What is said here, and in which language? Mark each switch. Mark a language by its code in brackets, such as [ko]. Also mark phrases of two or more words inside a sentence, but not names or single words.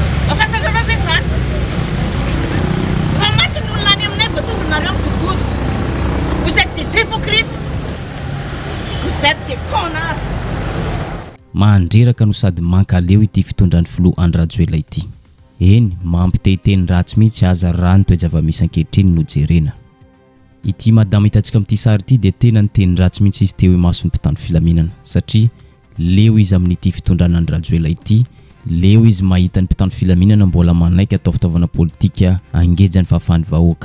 [fr] Vous êtes des hypocrites. Vous êtes des connards. [mg] Mandreraka no sady mankaleo ity fitondran'ny filoha Andry Rajoelina ity. Eny mampitehiteny ratsy mihitsy aza raha ny toejava-misy ankehitriny no jerena. Ity madama hitantsika amin'ity sary ity dia tena niteny ratsy mihitsy izy teo masony mpitandro filaminana satria leo izy amin'ity fitondrana Andry Rajoelina ity, leo izy mahita ny mpitandro filaminana mbola manaiky atao fitaovana politika angejany fahafahany vahoaka.